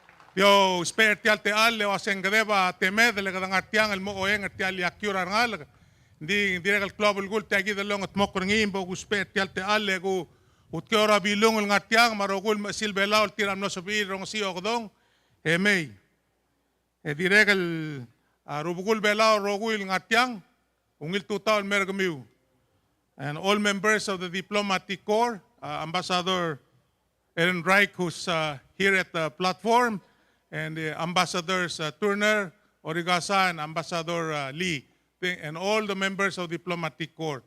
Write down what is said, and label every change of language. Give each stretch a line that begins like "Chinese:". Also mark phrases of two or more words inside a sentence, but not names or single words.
Palauan: Yo spare tial te al le waseng gadeba te med le gadang artiang el mo oeng artial ya kyura ngal. Di regal global gul te agi de long at mokor ngim bo spare tial te al le gu ut kyora bilung el ngartiang marogul masil belaul tiram no sobi rong si ogdong. Emei. Di regal rubugul belaul rogul ngartiang ungil tutaw mergamiu.
English: And all members of the diplomatic corps, Ambassador Aaron Reich, who's here at the platform, and Ambassadors Turner, Origasa, and Ambassador Lee, and all the members of the diplomatic corps.